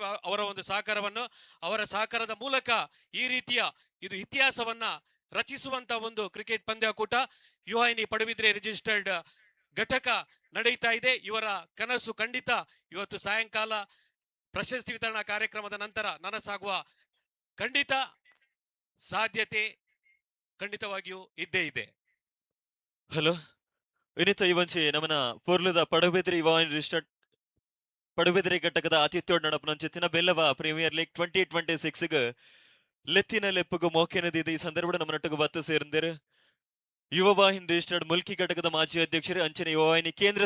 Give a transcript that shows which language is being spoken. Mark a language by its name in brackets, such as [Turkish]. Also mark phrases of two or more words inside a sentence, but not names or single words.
[Kannada] ಅವರ ಒಂದು ಸಹಕಾರವನ್ನು, ಅವರ ಸಹಕಾರದ ಮೂಲಕ ಈ ರೀತಿಯ ಇದು ಇತಿಹಾಸವನ್ನ ರಚಿಸುವಂತ ಒಂದು ಕ್ರಿಕೆಟ್ ಪಂದ್ಯಾಕೂಟ ಯುವಾಹಿನಿ ಪಡುಬಿದ್ರೆ ರಿಜಿಸ್ಟರ್ಡ್ ಘಟಕ ನಡೆಯುತ್ತಾ ಇದೆ. ಇವರ ಕನಸು ಖಂಡಿತ ಇವತ್ತು ಸಾಯಂಕಾಲ ಪ್ರಶಸ್ತಿ ವಿತರಣಾ ಕಾರ್ಯಕ್ರಮದ ನಂತರ ನನಸಾಗುವ ಖಂಡಿತ ಸಾಧ್ಯತೆ ಖಂಡಿತವಾಗಿಯೂ ಇದ್ದೇ ಇದೆ. [Tulu] ಹಲೋ ವಿನಿತ ಇವಂಚಿ ನಮನ ಪೊರ್ಲುದ ಪಡುಬಿದ್ರಿ ವಾಯಿನ್ ರಿಜಿಸ್ಟರ್ಡ್ ಪಡುಬಿದ್ರಿ ಘಟಕದ ಆತಿಥ್ಯೋಡ್ ನಡಪನಂಚಿತ್ತಿನ ಬೆಲ್ಲವ ಪ್ರೀಮಿಯರ್ ಲೀಗ್ 2026 ಲೆತ್ತಿನ ಲೆಪ್ಪುಗು ಮೋಕೆನದಿದೆ ಈ ಸಂದರ್ಭ ನಮ್ಮನೊಟ್ಟಿಗೆ ಬತ್ತು ಸೇರ್ಂದಿರು ಯುವ ವಾಹಿನಿ ರಿಜಿಸ್ಟರ್ಡ್ ಮುಲ್ಕಿ ಘಟಕದ ಮಾಜಿ ಅಧ್ಯಕ್ಷರು ಅಂಚಿನ ಯುವ ವಾಹಿನಿ ಕೇಂದ್ರ